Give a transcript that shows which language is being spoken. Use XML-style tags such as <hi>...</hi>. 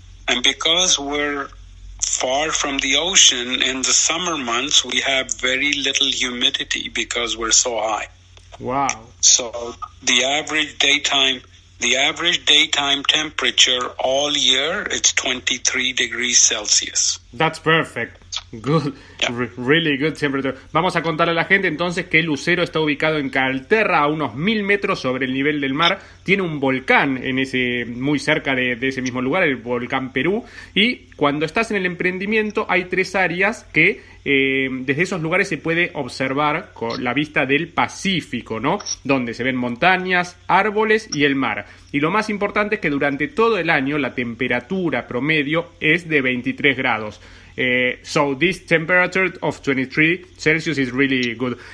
<en>And because we're far from the ocean, in the summer months, we have very little humidity because we're so high. Wow. So the average daytime temperature all year, it's 23 degrees Celsius. That's perfect. Good. Yeah. Really good temperature.</en> <es>Vamos a contarle a la gente entonces que Lucero está ubicado en Calterra, a unos 1.000 metros sobre el nivel del mar. Tiene un volcán muy cerca de ese mismo lugar, el volcán Perú. Y cuando estás en el emprendimiento hay tres áreas que desde esos lugares se puede observar con la vista del Pacífico, ¿no? Donde se ven montañas, árboles y el mar. Y lo más importante es que durante todo el año la temperatura promedio es de 23 grados.</es> <en>So this temperature of 23 Celsius is really good.</en>